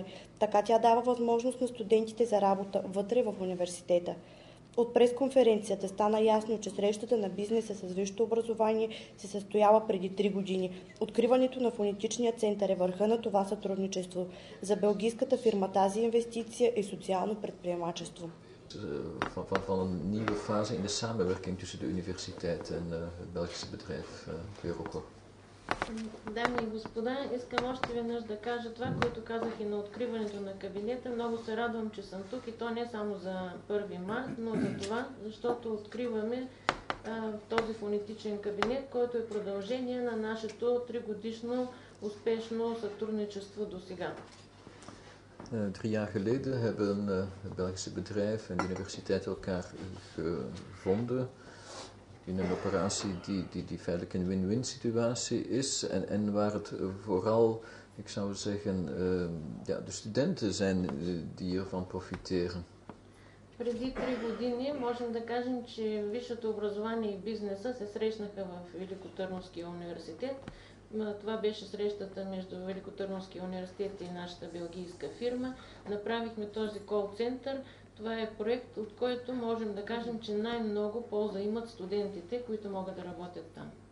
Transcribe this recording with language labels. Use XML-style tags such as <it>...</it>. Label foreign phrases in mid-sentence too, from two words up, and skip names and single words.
<bg>Така тя дава възможност на студентите за работа вътре в университета. От пресконференцията стана ясно, че срещата на бизнеса с висшето образование се състояла преди 3 години. Откриването на фонетичния център е върха на това сътрудничество. За белгийската фирма тази инвестиция е социално предприемачество.</bg> <nl>Van een nieuwe fase in de samenwerking tussen de universiteit en het Belgische bedrijf Eurocor.</nl> <bg>Дами и господа, искам още веднъж да кажа това, което казах и на откриването на кабинета. Много се радвам, че съм тук и то не само за 1 март, но за това, защото откриваме този фонетичен кабинет, който е продължение на нашето 3-годишно успешно сътрудничество до сега.</bg> <nl>3 jaar geleden hebben het Belgische bedrijf en de universiteit elkaar gevonden in een operatie die feitelijk een win-win situatie is en waar het vooral, ik zou zeggen, de studenten zijn die ervan profiteren.</nl> <bg>Преди 3 години можем да кажем, че висшето образование и бизнеса се срещнаха в Великотърновския университет. Това беше срещата между Великотърновския университет и нашата белгийска фирма. Направихме този кол-център. Това е проект, от който можем да кажем, че най-много полза имат студентите, които могат да работят там.</bg>